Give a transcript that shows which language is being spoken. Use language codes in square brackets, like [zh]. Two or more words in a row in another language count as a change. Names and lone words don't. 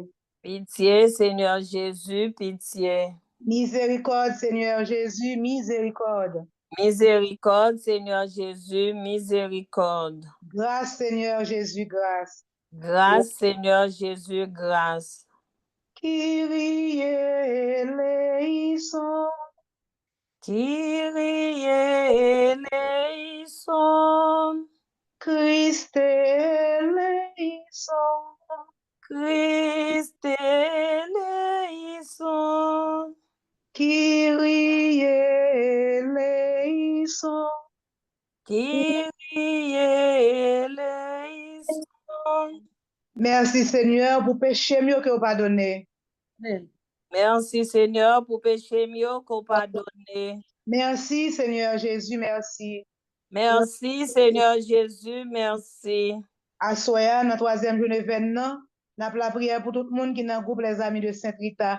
[fr] Pitié, Seigneur Jésus, pitié. Miséricorde, Seigneur Jésus, miséricorde. Miséricorde, Seigneur Jésus, miséricorde. Grâce, Seigneur Jésus, grâce. Grâce, Seigneur Jésus, grâce. [el] Κύριε ελέησον. Κύριε ελέησον. Χριστέ ελέησον. Χριστέ ελέησον. Κύριε ελέησον. Κύριε ελέησον. [fr] Merci Seigneur pour péché mieux que vous pardonnez. Merci Seigneur pour péché mieux que vous pardonnez. Merci Seigneur Jésus, merci. Merci Seigneur Jésus, merci. À soya, dans la troisième journée 20 ans, nous avons la prière pour tout le monde qui est dans le groupe Les Amis de Sainte-Rita.